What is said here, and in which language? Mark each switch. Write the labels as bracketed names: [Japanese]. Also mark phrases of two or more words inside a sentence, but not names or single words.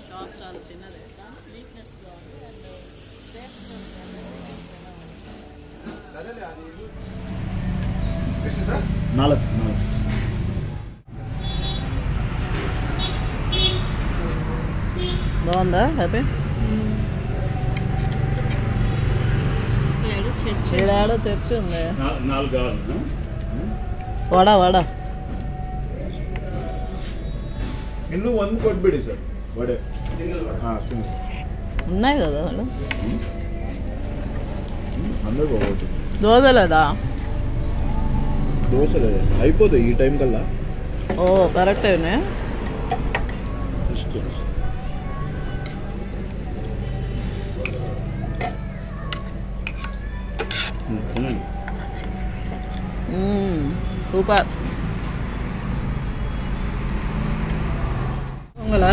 [Telugu] షాప్ చాలా చిన్నదే కానీ నీట్నెస్గా ఉంది. అండ్ టేస్ట్ బాగుందా? హ్యాపీ ఏడాడో చర్చి ఉంది. వడ వడ [Kannada] ಇನ್ನು ಒಂದು ಕೊಟ್ಬಿಡಿ ಸರ್ ವಡೆ [Telugu] ఉన్నాయి కదా వాళ్ళు అందరూ పోవచ్చు దోశ లేదా దోశ లేదు అయిపోతాయి ఈ టైం కల్లా ఓ కరెక్టేనే సూపర్ పొంగలా